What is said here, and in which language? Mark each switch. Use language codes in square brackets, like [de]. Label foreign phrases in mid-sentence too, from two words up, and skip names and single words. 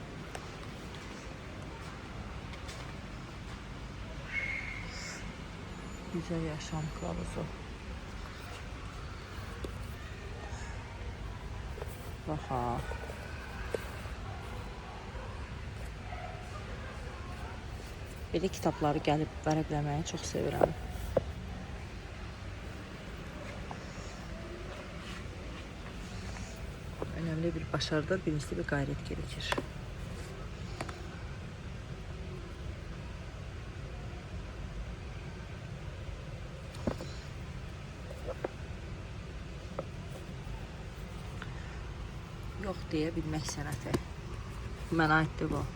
[tr] Güzel yaşam kılavuzu. Baxa. [az] Belə kitabları gəlib vərəqləməyi çox sevirəm. [tr] Önemli bir başarıdır, birincisi bir gayret gerekir. [az] Yox deyə bilmək sənəti. Mənə aiddir bu.